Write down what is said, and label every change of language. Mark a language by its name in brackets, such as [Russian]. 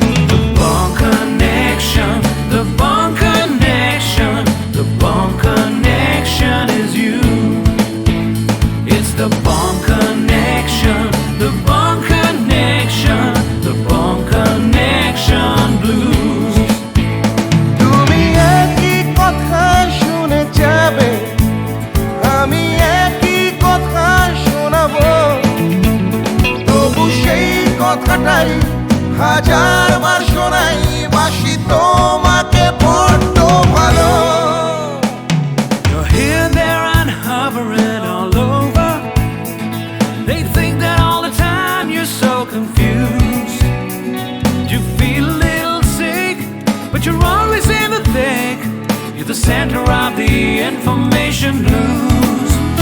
[English] The Bond Connection, the Bond Connection, the Bond Connection is you. It's the Bond Connection, the Bond Connection, the Bond Connection blues. [Bangla] তুমি একই কথা শুনে যাবে, আমি একই কথা শোনাবো, সেই কথাটাই হাজারবার শোনাই, বাসি তোমাকে বড্ড ভালো। [English] You're here, there and hovering all over. They think that all the time you're so confused. You feel a little sick, but you're always in the thick. You're the center of the information news.